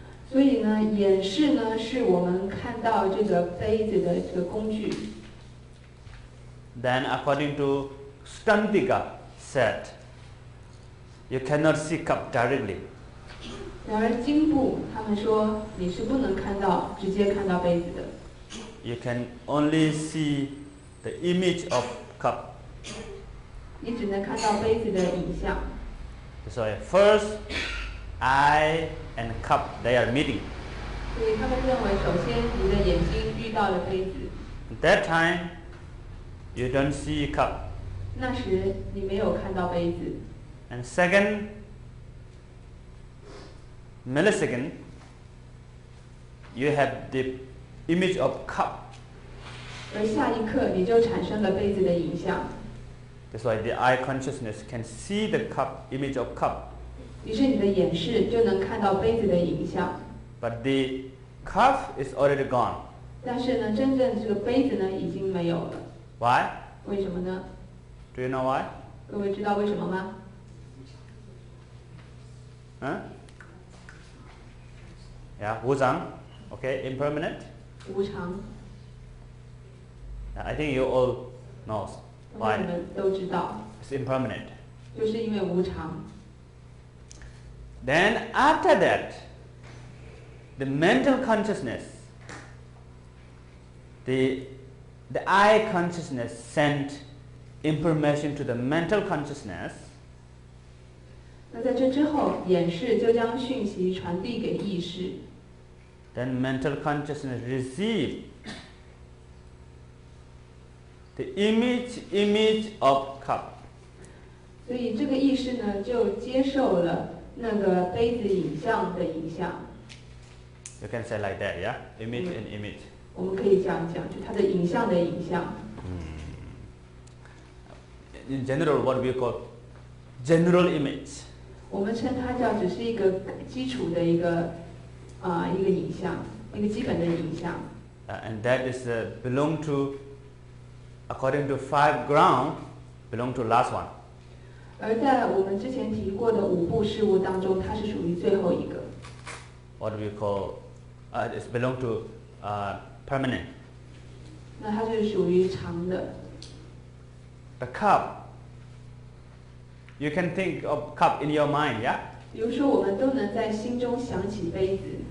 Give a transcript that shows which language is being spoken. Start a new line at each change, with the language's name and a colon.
Chinese: 所以呢，眼视呢是我们看到这个杯子的这个工具。
English: Then according to Stantika said, you cannot see cup directly.
Chinese: 然而经部他们说你是不能直接看到杯子的。
English: You can only see the image of cup.
Chinese: 你只能看到杯子的影像。
English: So first, eye and cup they are meeting.
Chinese: 所以他们认为，首先你的眼睛遇到了杯子。
English: That time, you don't see cup.
Chinese: 那时你没有看到杯子。
English: And second millisecond, you have the image of cup.
Chinese: 而下一刻你就产生了杯子的影像。
English: That's why the eye consciousness can see the cup, image of cup.
Chinese: 于是你的眼视就能看到杯子的影像。
English: But the cup is already gone.
Chinese: 但是呢，真正这个杯子呢已经没有了。
English: Why?
Chinese: 为什么呢？
English: Do you know why?
Chinese: 各位知道为什么吗？ Huh?
English: Yeah, wuzang. Okay, impermanent.
Chinese: 无常。
English: I think you all knows
Chinese: 我
English: why.
Chinese: 们都知道，
English: It's impermanent.
Chinese: 就是因为无常。
English: Then after that, the mental consciousness, the eye consciousness sent information to the mental consciousness.
Chinese: 那在这之后，眼视就将讯息传递给意识。
English: Then mental consciousness receive the image of cup.
Chinese: 所以这个意识呢，就接受了那个杯子影像的影像。
English: You can say like that, yeah? Image and image.
Chinese: 我们可以这样讲，就它的影像的影像。
English: In general, what we call general image.
Chinese: 我们称它叫只是一个基础的一个影像，一个基本的影像。
English: And that is belong to, according to 5 ground, belong to last one.
Chinese: 而在我们之前提过的5部事物当中，它是属于最后一个。
English: What we call, it's belong to permanent.
Chinese: 那它是属于长的。
English: The cup. You can think of cup in your mind, yeah?
Chinese: 比如说，我们都能在心中想起杯子。